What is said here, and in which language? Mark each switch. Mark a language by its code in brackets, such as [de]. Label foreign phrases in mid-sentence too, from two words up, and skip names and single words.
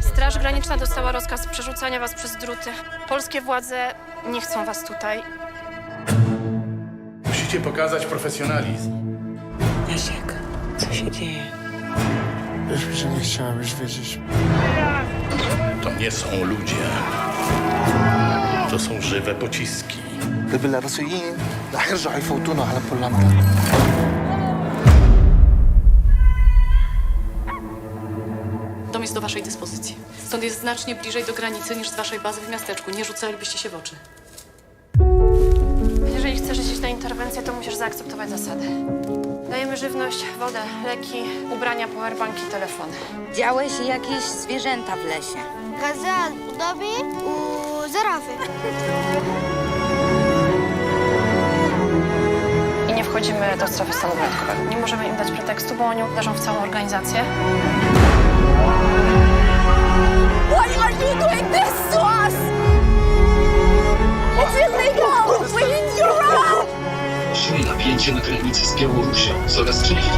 [pl] Straż Graniczna dostała rozkaz przerzucania was przez druty. Polskie władze nie chcą was tutaj. Musicie pokazać profesjonalizm. Jasiek, co się dzieje? Wiesz, że nie chciałabyś wiedzieć. To nie są ludzie. To są żywe pociski. [ar] البيلاروسيين رح يرجعوا يفوتونا على بولندا. [pl] Dom jest do waszej dyspozycji. Stąd jest znacznie bliżej do granicy niż z waszej bazy w miasteczku. Nie rzucalibyście się w oczy. Jeżeli chcesz iść na interwencję, to musisz zaakceptować zasady. Dajemy żywność, wodę, leki, ubrania, powerbanki, telefony. Widziałeś jakieś zwierzęta w lesie? [ar] غزال وضبي وزرافة. [pl] I nie wchodzimy do strefy stanu wyjątkowego. Nie możemy im dać pretekstu, bo oni uderzą w całą organizację. [en] Why are you doing this to us? It's illegal! We need your help! [pl] Szli napięcie na granicy z Białorusią. Coraz częściej.